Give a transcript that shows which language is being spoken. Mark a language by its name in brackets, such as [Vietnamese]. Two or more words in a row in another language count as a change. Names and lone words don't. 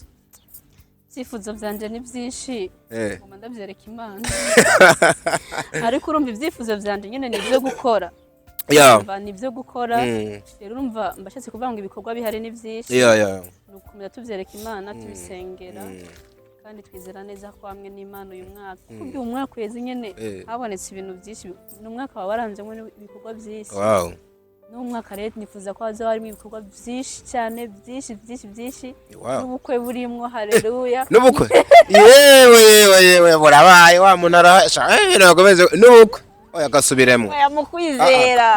[Rundi] sifuzo vyanje ni byinshi ngoma ndavyereka Imana ariko urumva ivyifuzo vyanje nyene ni byo gukora ni byo gukora rero urumva mbashatse kuvuga ngo ibikorwa bihari ni byinshi nukumira tuvyereka Imana tubisengera kandi twizera neza ko hamwe n'Imana uyu mwaka kuko uyu mwaka weze nyene habonetse ibintu byinshi n'umwaka wabaranzemo ibikorwa byinshi n'umwaka rero nifuza ko haza harimo ibikorwa byinshi cyane byinshi n'ubukwe burimwo haleluya n'ubukwe yewe burabaye wa munara nakomeze n'ubukwe oya gasubiremo oya mukwizera